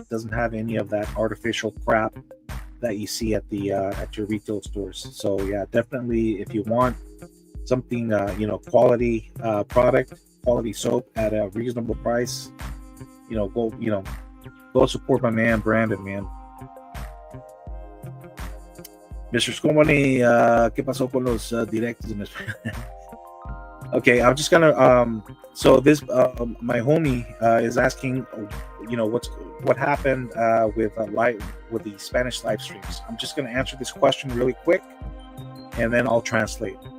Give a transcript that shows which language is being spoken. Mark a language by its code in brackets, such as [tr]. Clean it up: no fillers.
[en] It doesn't have any of that artificial crap that you see at your retail stores. So yeah, definitely, if you want something quality product, quality soap at a reasonable price, go support my man Brandon, man. Mr. [es] Scomani, ¿qué pasó con los directos en español? [en] Okay, I'm just gonna so this my homie is asking, what happened with the Spanish live streams. I'm just gonna answer this question really quick, and then I'll translate.